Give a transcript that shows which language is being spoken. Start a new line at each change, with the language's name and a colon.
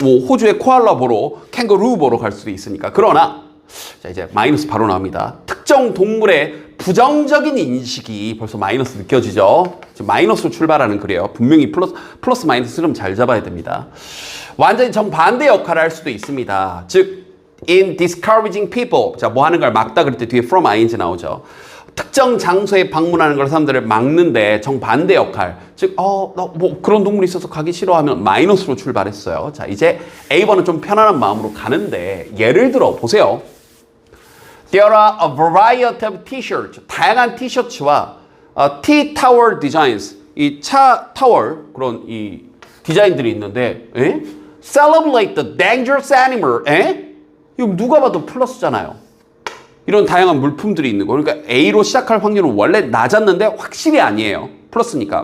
Korean: 호주의 코알라 보러, 캥거루 보러 갈 수도 있으니까. 그러나 자 이제 마이너스 바로 나옵니다. 특정 동물의 부정적인 인식이 벌써 마이너스 느껴지죠. 지금 마이너스로 출발하는 글이에요. 분명히 플러스 마이너스는 잘 잡아야 됩니다. 완전히 정반대 역할을 할 수도 있습니다.
English: 즉 in discouraging people.
Korean: 자, 뭐 하는 걸 막다 그럴 때 뒤에 from ing 나오죠. 특정 장소에 방문하는 걸 사람들을 막는데 정반대 역할. 즉, 그런 동물이 있어서 가기 싫어하면 마이너스로 출발했어요. 자, 이제 A번은 좀 편안한 마음으로 가는데 예를 들어 보세요.
English: There are a variety of t-shirts.
Korean: 다양한 티셔츠와
English: T-Tower designs.
Korean: 이 차 타월 그런 이 디자인들이 있는데
English: Celebrate the dangerous animal.
Korean: 이거 누가 봐도 플러스잖아요. 이런 다양한 물품들이 있는 거. 그러니까 A로 시작할 확률은 원래 낮았는데 확실히 아니에요. 플러스니까.